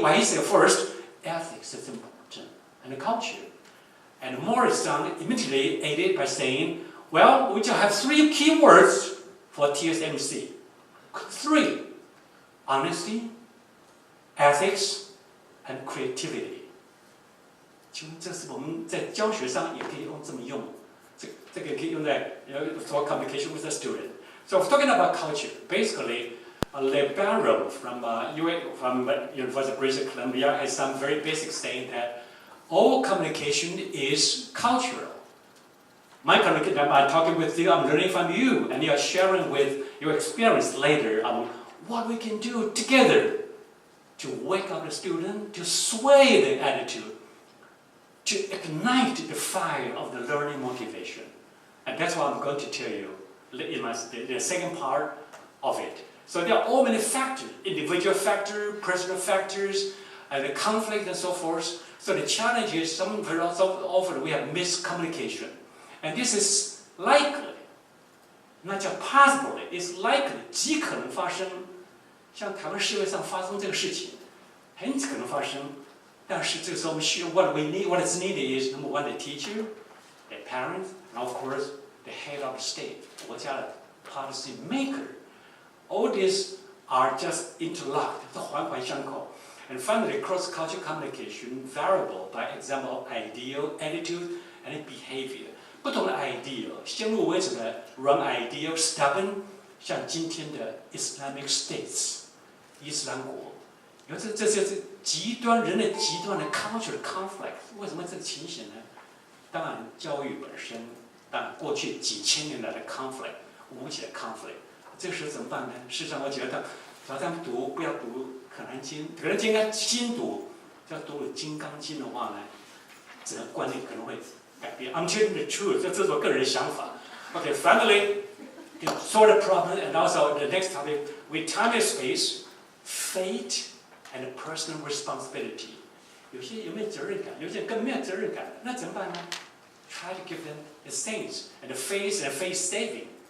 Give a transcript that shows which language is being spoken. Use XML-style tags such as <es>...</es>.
<en>Well, he said first, ethics is important and the culture. And Morrison immediately added by saying, well, we just have 3 key words for TSMC. 3: honesty, ethics, and creativity.</en> <zh>请问这是我们在教学上也可以这么用，这个可以用在</zh> <en>for communication with the student. So if talking about culture, basically, Libero from University of British Columbia has some very basic saying that all communication is cultural. My communication, I'm talking with you, I'm learning from you, and you are sharing with your experience later on what we can do together to wake up the student, to sway the attitude, to ignite the fire of the learning motivation. And that's what I'm going to tell you in the second part of it. So there are all many factors, individual factors, personal factors, and the conflict and so forth. So the challenge is very often we have miscommunication. And this is likely, not just possibly, it's likely,</en> <zh>极可能发生，像台湾社会上发生这个事情，很可能发生。但是这个时候我们需要</zh> <en>what is needed is number one, the teacher, the parents, and of course the head of the state,</en> <zh>国家的</zh> <en>policy maker. All these are just interlocked,</en> <zh>都环环相扣。</zh> <en>And finally, cross-cultural communication variable by example of ideal, attitude, and behavior.</en> <zh>不同的 ideal， 先入为主的 wrong ideal, stubborn， 像今天的 Islamic States， 伊斯兰国，有这是极端人类极端的 cultural conflict。为什么这个情形呢？当然，教育本身，当然过去几千年来的 conflict， 无解的 conflict， 这个时候怎么办呢？事实上，我觉得，只要他们不要读《可兰经》，可能应该精读，要读了《金刚经》的话呢，整个观念可能会。</zh> <en>I'm telling the truth.</en> <zh>这是我个人想法。</zh> <en>Okay, finally, to solve the problem, and also the next topic, with time and space, fate, and personal responsibility.</en> <zh>有些有没有责任感？有些更没有责任感，那怎么办呢 ？</zh> <en>Try to give them the sense and the faith and faith saving.</en>